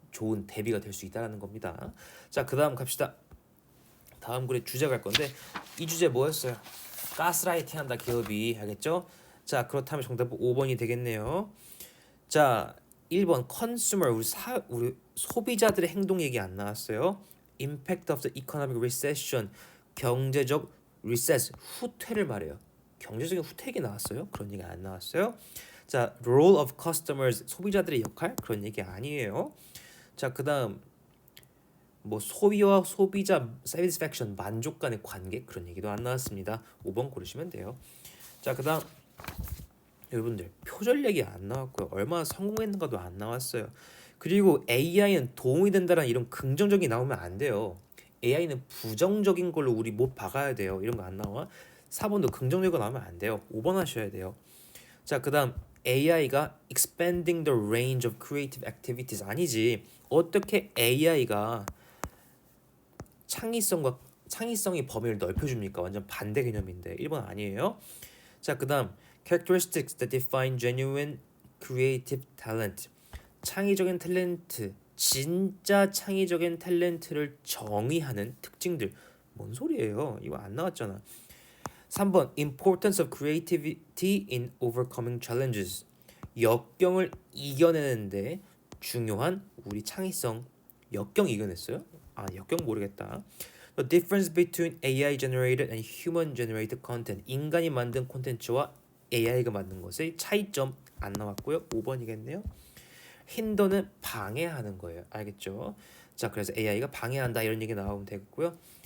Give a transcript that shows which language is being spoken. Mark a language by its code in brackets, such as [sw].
[ko] 좋은 대비가 될 수 있다는 겁니다. 자, 그 다음 갑시다. 다음 글의 주제 갈 건데 이 주제 뭐였어요? 가스라이팅 한다 기업이. 알겠죠? 자, 그렇다면 정답은 5번이 되겠네요. 자, 1번 consumer 우리 소비자들의 행동 얘기 안 나왔어요. [en] impact of the economic recession [ko] 경제적 recess 후퇴를 말해요. 경제적인 후퇴 얘기 나왔어요? 그런 얘기 안 나왔어요. 자, [en] role of customers [ko] 소비자들의 역할 그런 얘기 아니에요. 자, 그다음 뭐 소비와 소비자 satisfaction 만족 간의 관계 그런 얘기도 안 나왔습니다. 5번 고르시면 돼요. 자, 그다음 여러분들 표절 얘기 안 나왔고요. 얼마나 성공했는가도 안 나왔어요. 그리고 AI는 도움이 된다는 이런 긍정적인 나오면 안 돼요. AI는 부정적인 걸로 우리 못 박아야 돼요. 이런 거 안 나와. 4번도 긍정적인 거 나오면 안 돼요. 5번 하셔야 돼요. 자, 그다음 [en] AI가 expanding the range of creative activities [ko] 아니지. 어떻게 AI가 창의성의 범위를 넓혀줍니까? 완전 반대 개념인데 1번 아니에요. 자, 그다음 [en] characteristics that define genuine creative talent [ko] 창의적인 탤런트 진짜 창의적인 탤런트를 정의하는 특징들 뭔 소리예요? 이거 안 나왔잖아. 3번 [en] importance of creativity in overcoming challenges [ko] 역경을 이겨내는데 중요한 우리 창의성 역경 이겨냈어요? 아, 역경 모르겠다. [en] The difference between AI generated and human generated content [ko] 인간이 만든 콘텐츠와 AI가 만든 것의 차이점 안 나왔고요. 5번이겠네요. 힌더는 방해하는 거예요. 알겠죠? 자, 그래서 AI가 방해한다 이런 얘기 나오면 되겠고요.